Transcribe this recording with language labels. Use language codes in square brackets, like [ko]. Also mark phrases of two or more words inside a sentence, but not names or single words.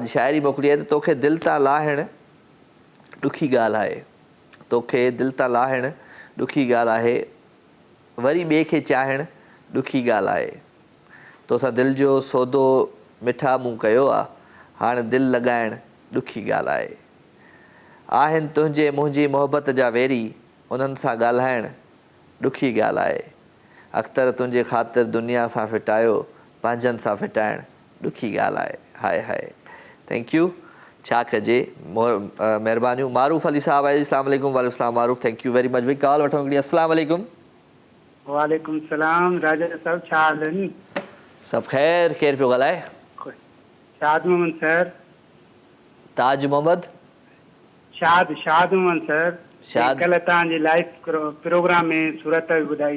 [sd] शाइरी मोकिली आहे त तोखे दिलि तां लाहिणु ॾुखी ॻाल्हि आहे तोखे दिलि तां लाहिणु ॾुखी ॻाल्हि आहे वरी ॿिए खे चाहिणु ॾुखी ॻाल्हि आहे तोसां दिलि जो सौदो मिठा मूं कयो आहे हाणे दिलि लॻाइणु ॾुखी ॻाल्हि आहे आहिनि तुंहिंजे मुंहिंजी मोहबत जा वेरी उन्हनि सां ॻाल्हाइणु ॾुखी ॻाल्हि आहे अख़्तर तुंहिंजे ख़ातिर दुनिया सां फिटायो पंहिंजनि सां फिटाइण ॾुखी ॻाल्हि आहे। हाय हाय, [en] thank you. [sd] छा कजे, महिरबानियूं। मारूफ़ अली साहब आहे। [ar] السلام عليكم. وعليكم السلام [sd] मारूफ़, [en] thank you very much. [sd] भाई कॉल वठो हिकिड़ी। [ar] السلام عليكم. وعليكم السلام. [sd] राजा साहब छा हाल आहिनि? सभु ख़ैर। केरु पियो ॻाल्हाए? शाद मोहम्मद सर। ताज मोहम्मद? शाद मोहम्मद सर। शाद कल तव्हांजे लाइव प्रोग्राम में सूरत ॿुधाई।